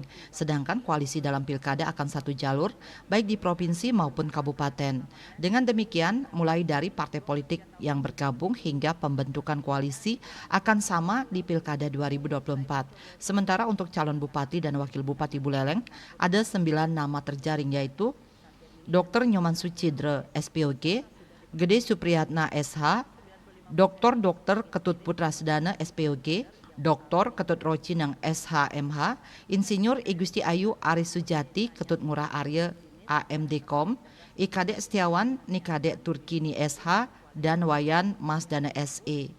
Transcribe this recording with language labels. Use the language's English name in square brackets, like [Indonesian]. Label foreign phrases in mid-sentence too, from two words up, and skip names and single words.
[Indonesian] Sedangkan koalisi dalam Pilkada akan satu jalur, baik di provinsi maupun kabupaten. Dengan demikian, mulai dari partai politik yang bergabung hingga pembentukan koalisi akan sama di Pilkada 2024. Sementara untuk calon bupati dan wakil bupati Buleleng, ada 9 nama terjaring, yaitu Dr. Nyoman Sucidre, SPOG, Gede Supriyatna SH, Dr. Ketut Putra Sedana SPOG, Dr. Ketut Rocinang SHMH, Insinyur Igusti Ayu Aris Sujati Ketut Murah Arya AMDkom, Ikadek Setiawan Nikadek Turkini SH, dan Wayan Mas Dana SE.